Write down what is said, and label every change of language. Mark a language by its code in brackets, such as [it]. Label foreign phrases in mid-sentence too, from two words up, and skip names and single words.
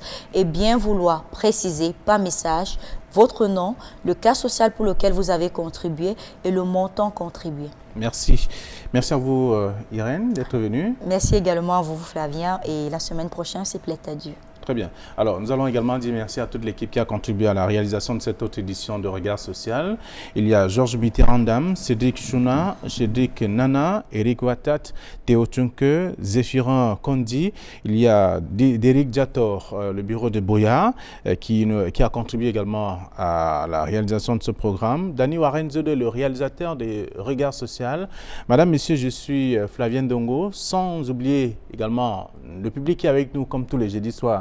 [fr] Et bien vouloir préciser par message votre nom, le cas social pour lequel vous avez contribué et le montant contribué. Merci. Merci à vous, Irène, d'être venue. Merci également à vous, Flavien. Et la semaine prochaine, c'est plaît à Dieu. Très bien. Alors, nous allons également dire merci à toute l'équipe qui a contribué à la réalisation de cette autre édition de Regard Social. Il y a Georges Mitterrandam, Cédric Chouna, Cédric Nana, Eric Watat, Théo Tchunke, Zéphirin Kondi. Il y a Derek Diator, le bureau de Boya, qui a contribué également à la réalisation de ce programme. Dani Warenzode, le réalisateur des Regards Social. Madame, Monsieur, je suis Flavien Dongo, sans oublier également le public qui est avec nous comme tous les jeudis soirs.